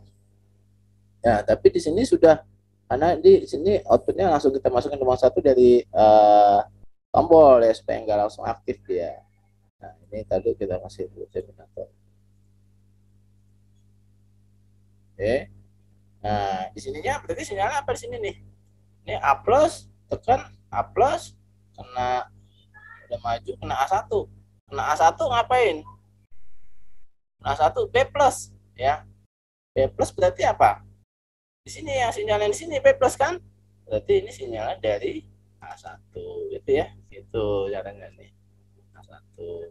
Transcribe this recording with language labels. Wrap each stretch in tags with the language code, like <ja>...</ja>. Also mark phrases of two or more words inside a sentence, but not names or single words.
<id>Ya tapi di sini sudah, karena di sini outputnya langsung kita masukin lubang 1 dari tombol ya, supaya nggak langsung aktif dia. Nah ini tadi kita kasih dulu terminator. Oke, nah di sininya berarti sinyalnya apa di sini nih, ini A plus, tekan A plus, kena udah maju, kena A1, kena A1 ngapain, kena A1 B plus ya, B plus berarti apa, di sini ya sinyalnya, di sini B plus kan, berarti ini sinyalnya dari A1 gitu ya, itu caranya nih, A1.</id>